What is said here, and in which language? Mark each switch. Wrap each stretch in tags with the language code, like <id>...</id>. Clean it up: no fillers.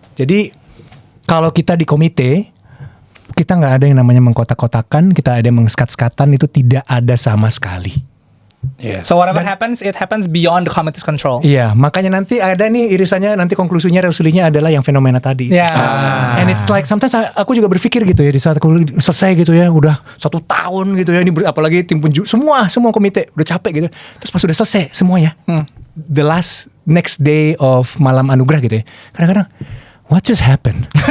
<id>Jadi kalau kita di komite kita nggak ada yang namanya mengkotak-kotakan, kita ada yang mengsekat-sekatan, itu tidak ada sama sekali.</id> <en>Yes. So whatever happens, it happens beyond the committee's control.</en> <id>Iya, makanya nanti ada nih irisannya, nanti konklusinya resolusinya adalah yang fenomena tadi. Ya.</id> <en>And it's like sometimes</en> <id>aku juga berpikir gitu ya, di saat aku selesai gitu ya, udah 1 tahun gitu ya, ini apalagi tim semua komite udah capek gitu. Terus pas udah selesai semuanya,</id> <en>the next day of</en> <id>malam anugerah gitu ya, kadang-kadang</id> <en>what just happened?</en>